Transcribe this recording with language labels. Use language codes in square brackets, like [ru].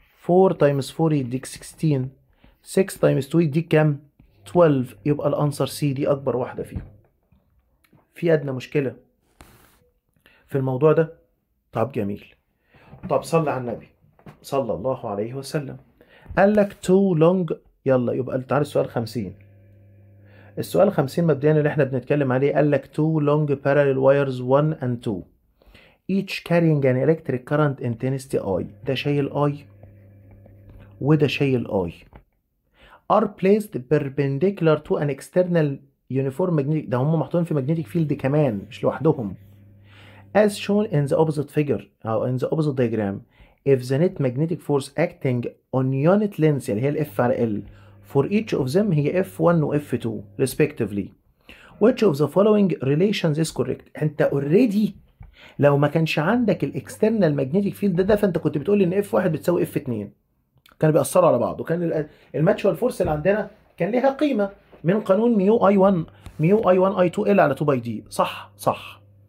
[ar] 4 تايمز 4 يديك 16. 6 تايمز 2 يديك كام؟ 12. يبقى الانسر سي دي اكبر واحدة فيهم. في ادنى مشكلة في الموضوع ده؟ طب جميل. طب صلى على النبي صلى الله عليه وسلم. قال لك [en] too long. [ar] يلا يبقى تعالى السؤال 50. السؤال 50 مبدئيا اللي احنا بنتكلم عليه قال لك [en] two long parallel wires 1 and 2 each carrying an electric current intensity I. [ar] ده شايل I وده شايل I [en] are placed perpendicular to an external uniform magnetic. [ar] ده هم محطوطين في magnetic field كمان مش لوحدهم. [en] as shown in the opposite figure أو in the opposite diagram. if the net magnetic force acting on unit length [ar] اللي هي ال F على L [en] for each of them هي F1 و F2 respectively, which of the following relations is correct. [ar] انت already لو ما كانش عندك الاكسترنال ماجنتيك فيلد ده فانت كنت بتقول ان F1 بتساوي F2. كانوا بيأثروا على بعض وكان الماتشوال فورس اللي عندنا كان ليها قيمة من قانون ميو اي 1 اي 2 ال على 2 باي دي. صح.